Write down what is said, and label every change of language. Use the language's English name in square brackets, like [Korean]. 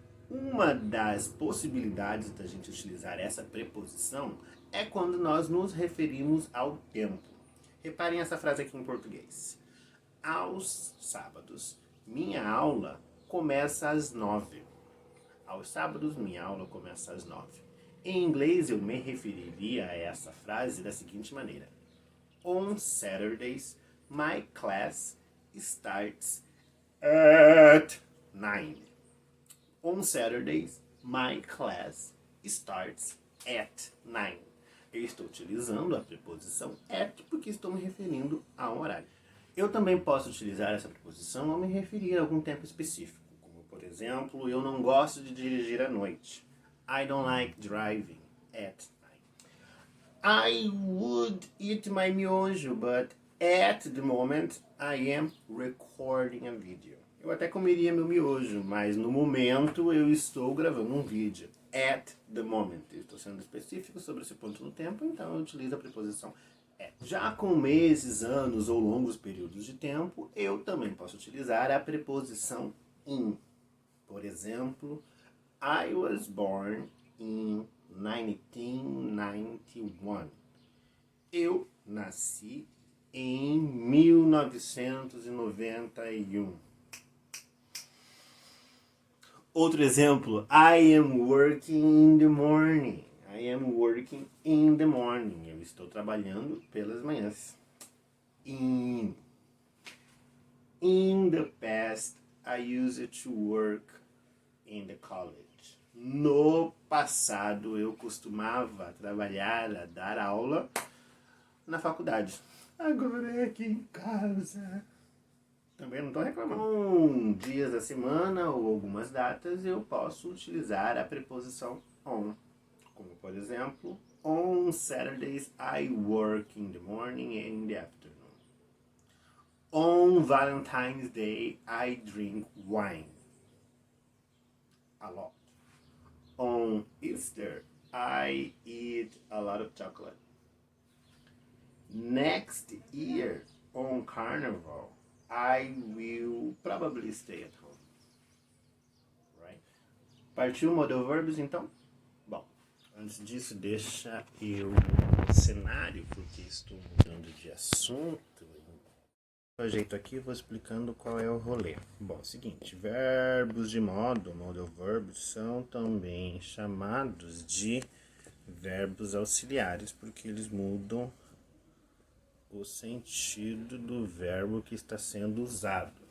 [Portuguese] Uma das possibilidades da gente utilizar essa preposição é quando nós nos referimos ao tempo. Reparem essa frase aqui em português. Aos sábados, minha aula começa às 9. Aos sábados, minha aula começa às 9. Em inglês, eu me referiria a essa frase da seguinte maneira. [English] On Saturdays, my class starts at 9. On Saturdays, my class starts at 9. [Portuguese] Eu estou utilizando a preposição at porque estou me referindo a um horário. Eu também posso utilizar essa preposição ao me referir a algum tempo específico, como por exemplo, eu não gosto de dirigir à noite. [English] I don't like driving at night. I would eat my miojo, but at the moment I am recording a video. [Portuguese] Eu até comeria meu miojo, mas no momento eu estou gravando um vídeo. [English] At the moment. [Portuguese] Eu estou sendo específico sobre esse ponto no tempo, então eu utilizo a preposição at. Já com meses, anos ou longos períodos de tempo, eu também posso utilizar a preposição in. Por exemplo, [English] I was born in 1991. [Portuguese] Eu nasci em 1991. Outro exemplo, [English] I am working in the morning. I am working in the morning. [Portuguese] Eu estou trabalhando pelas manhãs. [English] In the past, I used to work in the college. [Portuguese] No passado, eu costumava trabalhar, dar aula na faculdade. Agora é aqui em casa. Também não estou reclamando. Dias da semana ou algumas datas eu posso utilizar a preposição on. Como por exemplo, [English] on Saturdays I work in the morning and in the afternoon. On Valentine's Day I drink wine. A lot. On Easter I eat a lot of chocolate. Next year on Carnival I will probably stay at home. Right? [Portuguese] Partiu modal verbs, então? Bom, antes disso, deixa eu o cenário, porque estou mudando de assunto. Do jeito aqui, vou explicando qual é o rolê. Bom, seguinte, verbos de modo, modal verbs, são também chamados de verbos auxiliares, porque eles mudam o sentido do verbo que está sendo usado.